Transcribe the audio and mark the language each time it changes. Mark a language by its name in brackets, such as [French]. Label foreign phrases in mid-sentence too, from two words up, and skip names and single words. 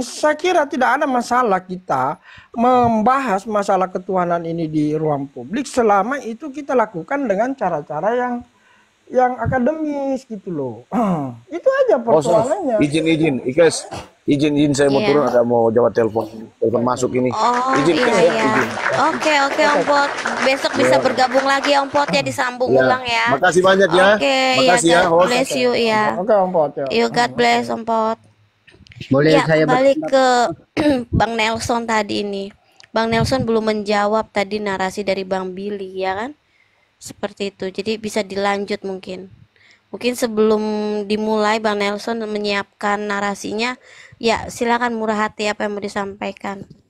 [Indonesian] Saya kira tidak ada masalah kita membahas masalah ketuhanan ini di ruang publik selama itu kita lakukan dengan cara-cara yang akademis gitu loh. Itu aja persoalannya. Izin, Ikes. Izin saya mau turun, ada mau jawab telepon masuk ini. Izin. Oke, Ompot. Besok bisa bergabung lagi Ompot ya, disambung ulang ya. Makasih banyak ya. Makasih ya, [English] God bless you ya. [Indonesian] Oke Ompot ya. [English] You God bless Ompot. [Indonesian] Boleh Ya, saya kembali ke Bang Nelson tadi ini. Bang Nelson belum menjawab tadi narasi dari Bang Billy, ya kan? Seperti itu. Jadi bisa dilanjut mungkin. Mungkin sebelum dimulai Bang Nelson menyiapkan narasinya, ya silakan murah hati apa yang mau disampaikan.